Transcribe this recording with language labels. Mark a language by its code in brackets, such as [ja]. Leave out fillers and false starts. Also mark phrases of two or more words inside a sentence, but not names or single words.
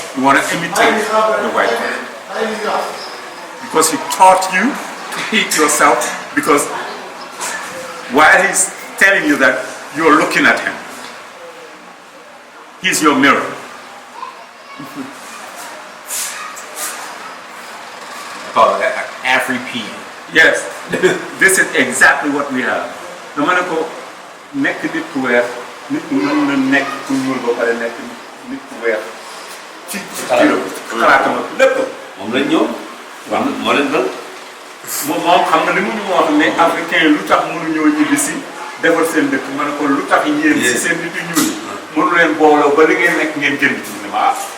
[en] You want to imitate the white person. Because he taught you to hate yourself, because while he's telling you that, you're looking at him. He's your mirror. I call it AfriPEANS. Yes, this is exactly what we have. No matter [wo] ko nekk nit ku weex, nit ku mën na nekk ku ñuul ba pare nekk nit ku weex ci xalaatam ak lépp. moom lañ ñëw. waaw moo leen dal. moom xam nga li mu ñu wax ne africain yi lu tax mënuñoo ñibbi si defar seen dëkk ma ne ko lu tax yéen si seen nit yu ñuul mënu leen booloo ba li ngeen nekk ngeen génn ci ne ma